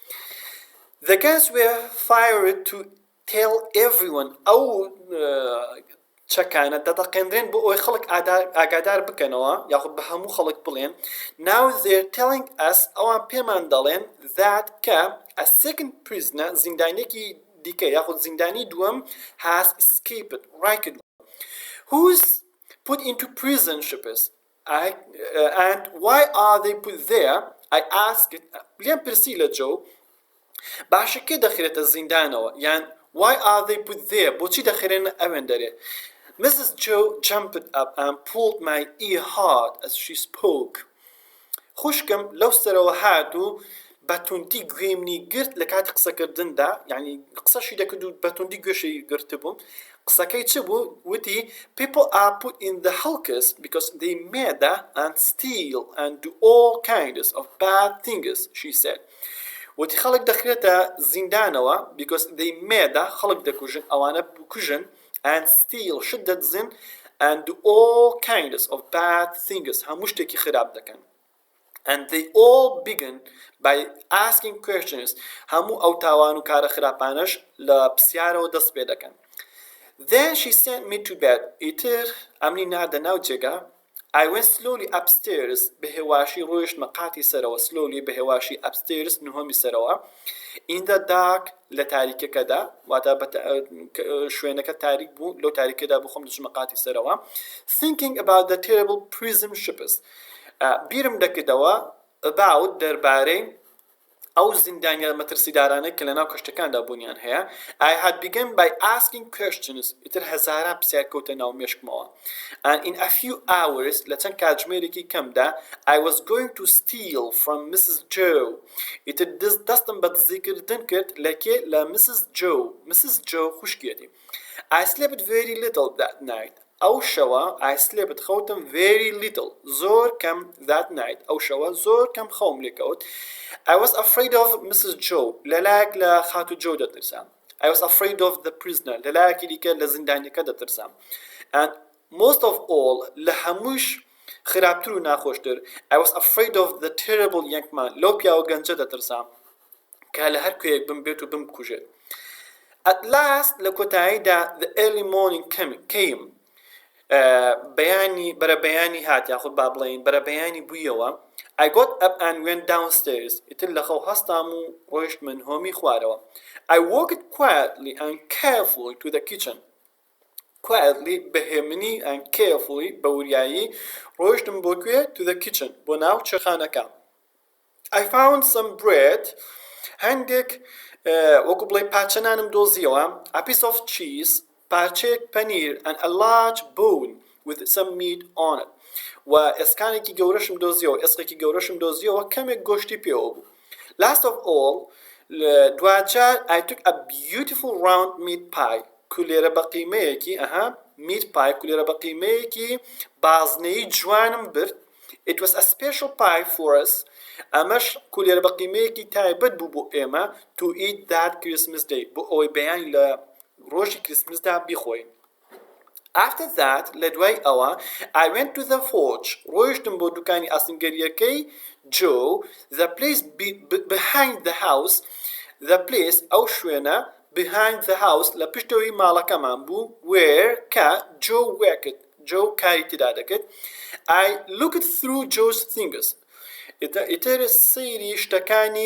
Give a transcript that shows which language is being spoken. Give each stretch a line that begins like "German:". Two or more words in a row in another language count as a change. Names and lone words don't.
English: The guns were fired to tell everyone
Central Kurdish: ئەو چەکانە دەتەقێنرێن بۆ ئەوی خەڵک ئاگادار بکەنەوە یاخود بە هەموو خەڵک بڵێن.
English: Now they're telling us
Central Kurdish: ئەوان پێمان دەڵێن that کە
English: a second prisoner
Central Kurdish: زیندانێکی دیکە یاخود زیندانی دووەم
English: has escaped
Central Kurdish: ڕای کردووە.
English: Who's put into prison ships? And why are they put there? I asked.
Central Kurdish: لێم پرسی لە جۆ باشە کێ دەخرێتە زیندانەوە یان
English: why are they put there
Central Kurdish: بۆچی دەخرێنە ئەوێن دەرێ.
English: Mrs. Joe jumped up and pulled my ear hard as she spoke.
Central Kurdish: خوشکم لەو سەرەوە هات و بەتوندی گوێمنی گرت لە کاتی قسەکردندا یعنی قسەشی دەکرد و بەتوندی گوێشی گرت بووم. قسەکەی چ بوو؟
English: وتی people are put in the hulkers because they murder and steal and do all kinds of bad things, she said.
Central Kurdish: وتی خەڵک دەخرێتە زیندانەوە
English: because they murder
Central Kurdish: خەڵک دەکوژن ئەوانە بکوژن
English: and steal
Central Kurdish: شت دەدزن
English: and do all kinds of bad things
Central Kurdish: هەموو شتێکی خراپ دەکەن.
English: And they all begin by asking questions
Central Kurdish: هەموو ئەو تاوان و کارە خراپانش لە پرسیارەوە دەست پێ دەکەن.
English: Then she sent me to bed.
Central Kurdish: ئیتر ئەمنی نادە ناو جێگا.
English: I went slowly upstairs
Central Kurdish: بەهێواشی ڕۆیشتمە قاتی سەرەوە slowly بەهێواشی upstairs نهۆمی سەرەوە
English: in the dark
Central Kurdish: لە تاریکەکەدا واتە شوێنەکە تاریک بوو لەو تاریکەدا بۆ خۆم دەچمە قاتی سەرەوە
English: thinking about the terrible prison ships
Central Kurdish: بیرم دەکردەوە about دەربارەی ئەو زیندانیە مەترسیدارانەی کە لە ناو کەشتەکاندا بوونیان هەیە.
English: I had begun by asking questions
Central Kurdish: ئیتر هەزاران پرسیار کەوتە ناو مێشکمەوە
English: and in a few hours
Central Kurdish: لە چەند کاتژمێرێکی کەمدا
English: I was going to steal from Mrs.
Central Kurdish: Joe ئیتر دەستم بە دزیکردن کرد لەکێ لە Mrs. Joe خوشکێتی.
English: I slept very little that night
Central Kurdish: ئەو شەوە
English: I slept خەوتم very little
Central Kurdish: زۆر کەم
English: that night
Central Kurdish: ئەو شەوە زۆر کەم خەوم لێکەوت.
English: I was afraid of Mrs. Joe
Central Kurdish: لەلایەک لە خاتو جۆ دەترسام.
English: I was afraid of the prisoner
Central Kurdish: لەلایەکی دیکە لە زیندانیەکە دەترسام.
English: And most of all
Central Kurdish: لە هەمووش خراپتر و ناخۆشتر
English: I was afraid of the terrible young man
Central Kurdish: لەو پیاوە گەنجە دەترسام کە لە هەر کوێیەک بمبێت و بمکوژێت.
English: At last
Central Kurdish: لە کۆتاییدا
English: the early morning came
Central Kurdish: بەرەبەیانی هات یاخود با بڵێین بەرەبەیانی بوویەوە.
English: I got up and went downstairs
Central Kurdish: ئیتر لە خەو هەستام و ڕۆیشتمە نهۆمی خوارەوە.
English: I walked quietly and carefully to the kitchen.
Central Kurdish: Quietly بەهێمنی
English: and carefully
Central Kurdish: بە وریایی ڕۆیشتم بۆ کوێ
English: to the kitchen
Central Kurdish: بۆ ناو چێخانەکە.
English: I found some bread
Central Kurdish: هەندێک وەکو بڵێ پاچەنانم دۆزیەوە
English: a piece of cheese
Central Kurdish: پارچەیەک پەنیر
English: and a large bone with some meat on it
Central Kurdish: و ئێسکانێکی گەورەشم دۆزیەوە ئێسقێکی گەورەشم دۆزیەوە کەمێک گۆشتی پێوە بوو
English: last of all
Central Kurdish: دوجار
English: I took a beautiful round meat pie
Central Kurdish: کولێرە بە قیمەیەکی
English: meat pie
Central Kurdish: کولێرە بە قیمەیەکی بازنەی جوانم برد
English: it was a special pie for us
Central Kurdish: ئەمەش کولێرە بە قیمەیەکی تایبەت بوو بۆ ئێمە
English: to eat that Christmas day
Central Kurdish: بۆ ئەوەی بەیانی لە ڕۆژی کریسمسدا بیخۆین
English: After that,
Central Kurdish: لە دوای ئەوە
English: I went to the forge
Central Kurdish: ڕۆیشتم بۆ دوکانی ئاسنگەریەکەی
English: Joe the place behind the house the place
Central Kurdish: ئەو شوێنە
English: behind the house
Central Kurdish: لە پشتەوەی ماڵەکەمان بوو
English: where کە Joe worked Joe
Central Kurdish: کاری تێدا دەکرد
English: I looked through Joe's things
Central Kurdish: ئیتر سەیری شتەکانی